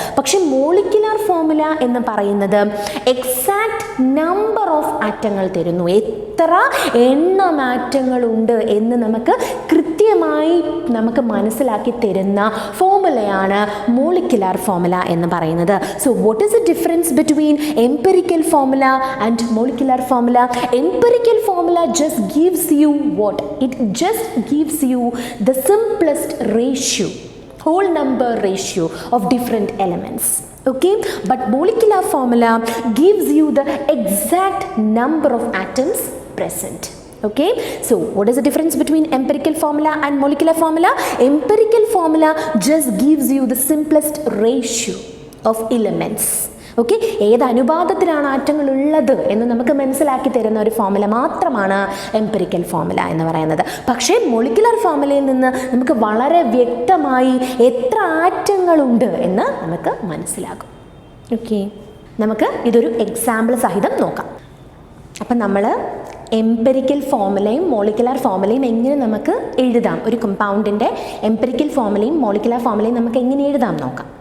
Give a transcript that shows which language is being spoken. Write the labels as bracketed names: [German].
[Malayalam] പക്ഷെ molecular formula എന്ന് പറയുന്നത് എക്സാക്ട് നമ്പർ ഓഫ് ആറ്റങ്ങൾ തരുന്നു. എത്ര എണ്ണം ആറ്റങ്ങളുണ്ട് എന്ന് നമുക്ക് കൃത്യമായി നമുക്ക് മനസ്സിലാക്കി തരുന്ന ഫോർമുലയാണ് മോളിക്കുലാർ ഫോർമുല എന്ന് പറയുന്നത്. [English] So what is the difference between empirical formula and molecular formula? Empirical formula just gives you what? It just gives you the simplest ratio, whole number ratio of different elements. Okay, but molecular formula gives you the exact number of atoms present. Okay, so what is the difference between empirical formula and molecular formula? Empirical formula just gives you the simplest ratio of elements. [Malayalam] Okay, ഏത് അനുപാതത്തിലാണ് ആറ്റങ്ങൾ ഉള്ളത് എന്ന് നമുക്ക് മനസ്സിലാക്കി തരുന്ന ഒരു formula മാത്രമാണ് empirical formula എന്ന് പറയുന്നത്. പക്ഷേ മോളിക്കുലർ ഫോർമുലയിൽ നിന്ന് നമുക്ക് വളരെ വ്യക്തമായി എത്ര ആറ്റങ്ങളുണ്ട് എന്ന് നമുക്ക് മനസ്സിലാകും. ഓക്കെ, നമുക്ക് ഇതൊരു എക്സാമ്പിൾ സഹിതം നോക്കാം. അപ്പം നമ്മൾ എംപിരിക്കൽ ഫോർമുലയും മോളിക്കുലാർ ഫോർമുലയും എങ്ങനെ നമുക്ക് എഴുതാം, ഒരു കമ്പൗണ്ടിൻ്റെ എംപിരിക്കൽ ഫോർമുലയും മോളിക്കുലാർ ഫോർമുലയും നമുക്ക് എങ്ങനെ എഴുതാം നോക്കാം.